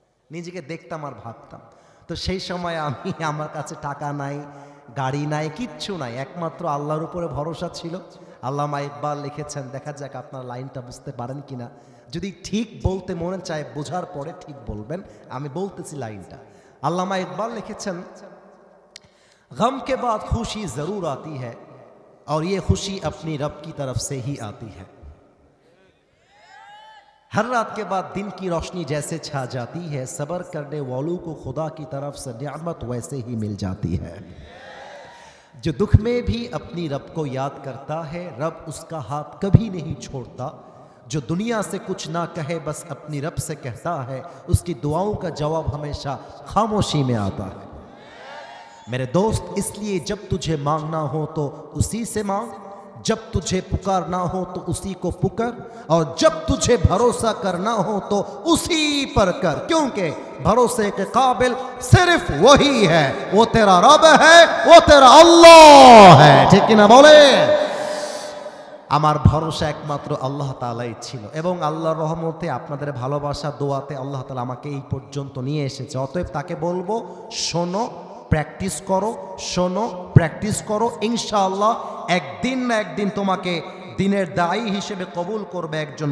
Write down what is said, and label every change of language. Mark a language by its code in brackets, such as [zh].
[bn] নিজেকে দেখতাম আর ভাবতাম। তো সেই সময় আমার কাছে টাকা নাই, গাড়ি নাই, কিচ্ছু নাই, একমাত্র আল্লাহর উপরে ভরসা ছিল। আল্লামা ইকবাল লিখেছেন, দেখা যাক আপনার লাইনটা বুঝতে পারেন কিনা। যদি ঠিক বলতে মনে চায়, বোঝার পরে ঠিক বলবেন। আমি বলতেছি লাইনটা। আল্লামা ইকবাল লিখেছেন, [hi] गम के बाद खुशी जरूर आती है और ये खुशी अपनी रब की तरफ से ही आती है। हर रात के बाद दिन की रोशनी जैसे छा जाती है, सब्र करने वालों को खुदा की तरफ से नियामत वैसे ही मिल जाती है। जो दुख में भी अपनी रब को याद करता है, रब उसका हाथ कभी नहीं छोड़ता। जो दुनिया से कुछ ना कहे बस अपनी रब से कहता है, उसकी दुआओं का जवाब हमेशा खामोशी में आता है। मेरे दोस्त इसलिए जब तुझे मांगना हो तो उसी से मांग, जब तुझे पुकारना हो तो उसी को पुकार, और जब तुझे भरोसा करना हो तो उसी पर कर, क्योंकि भरोसे के काबिल सिर्फ वही है, वो तेरा रब है, वो तेरा अल्लाह है। [bn] ठीक ना बोले? আমার ভরসা একমাত্র আল্লাহ তাআলাই ছিল, এবং আল্লাহর রহমতে আপনাদের ভালোবাসা দোয়াতে আল্লাহ তাআলা আমাকে এই পর্যন্ত নিয়ে এসেছে। অতএব তাকে বলবো, শোনো, প্র্যাকটিস করো, শোনো, প্র্যাকটিস করো, ইনশাআল্লাহ একদিন না একদিন তোমাকে দিনের দায়ী হিসেবে কবুল করবে একজন।